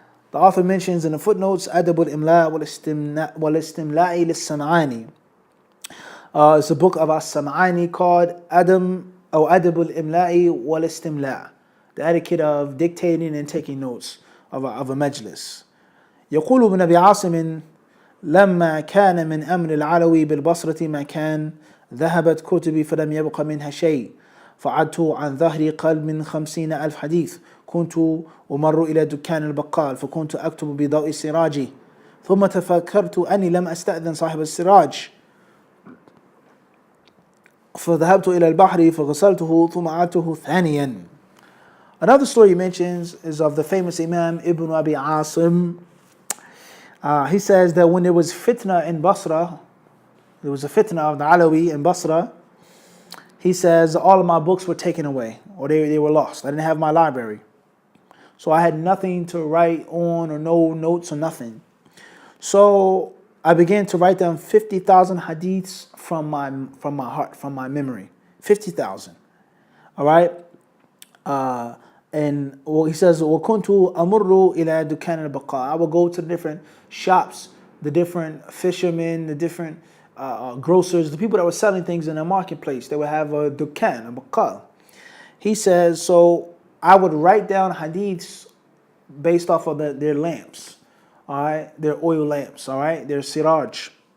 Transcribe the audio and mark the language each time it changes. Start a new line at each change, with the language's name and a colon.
English: The author mentions in the footnotes, Adab al-Imla wal-Istimla'i lis-Sam'ani. It's a book of As-Sam'ani called Adab al-Imla'i wal-Istimla', the etiquette of dictating and taking notes of a majlis.
Arabic: يقول ابن أبي عاصم لما كان من أمر العلوي بالبصرة ما كان ذهبت كتبي فلم يبق منها شيء فعدت عن ظهر قلب من 50,000 حديث كنت أمر إلى دكان البقال فكنت أكتب بضوء سراجي ثم تفكرت أني لم أستأذن صاحب السراج فذهبت إلى البحر فغسلته ثم أعدته ثانيا.
English: Another story he mentions is of the famous Imam Ibn Abi Asim. He says that when there was fitna in Basra, there was a fitna of the Alawi in Basra, he says all of my books were taken away or they were lost. I didn't have my library. So I had nothing to write on or no notes or nothing. So I began to write down 50,000 hadiths from my heart, from my memory. 50,000. All right? And he says,
Arabic: وَكُنْتُ أَمُرُّ إِلَى دُكَانِ الْبَقَاءِ.
English: I will go to the different shops, the different fishermen, the different grocers, the people that were selling things in the marketplace. They would have a dukan, a baqal. He says, so I would write down hadiths based off of their lamps, all right, their oil lamps, all right, their siraj.